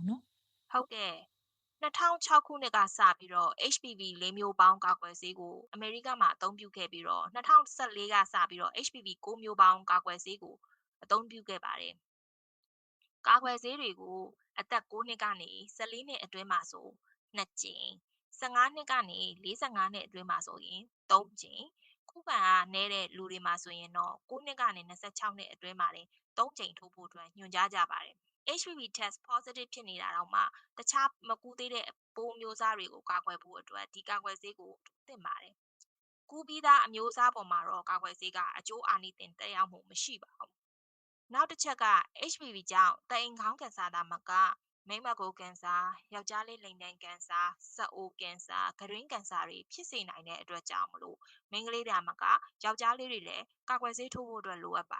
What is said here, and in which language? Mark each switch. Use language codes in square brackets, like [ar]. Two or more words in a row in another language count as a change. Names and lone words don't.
[my] ဟုတ်ကဲ့ 2006 ခုနှစ်ကစပြီးတော့ HPV ၄မျိုးပေါင်းကာကွယ်ဆေးကိုအမေရိကမှာအသုံးပြုခဲ့ပြီးတော့2014ကစပြီးတော့ HPV 9မျိုးပေါင်းကာကွယ်ဆေးကိုအသုံးပြုခဲ့ပါတယ်။ကာကွယ်ဆေးတွေကိုအသက်9နှစ်ကနေ14နှစ်အတွင်းမှာဆို2ကြိမ်15နှစ်ကနေ45နှစ်အတွင်းမှာဆိုရင်3ကြိမ်ခုခံအားနည်းတဲ့လူတွေမှာဆိုရင်တော့9နှစ်ကနေ26နှစ်အတွင်းမှာလည်း 3ကြိမ်ထိုးဖို့အတွက်ညွှန်ကြားကြပါတယ်။ [en] HPV test positive [my] ဖြစ်နေတာတော့မှတခြားမကူသေးတဲ့ပိုးမျိုးစားတွေကိုကာကွယ်ဖို့အတွက်ဒီကာကွယ်ဆေးကိုသင့်ပါတယ်။ကူးပြီးသားအမျိုးအစားပေါ်မှာတော့ကာကွယ်ဆေးကအကျိုးအာနိသင်သက်ရောက်မှုမရှိပါဘူး။နောက်တစ်ချက်က HPV ကြောင့်တအိမ်ခေါ င်းကင်ဆာသာမကမိန်းမကိုကင်ဆာယောက်ျားလေးလိင်တန်းကင်ဆာစက်အိုကင်ဆာဂရင်းကင်ဆာတွေဖြစ်စေနိုင်တဲ့အတွက်ကြောင့်မလို့မိန်းကလေးတွေမကယောက်ျားလေးတွေလည်းကာကွယ်ဆေးထိုးဖို့အတွက်လိုအပ်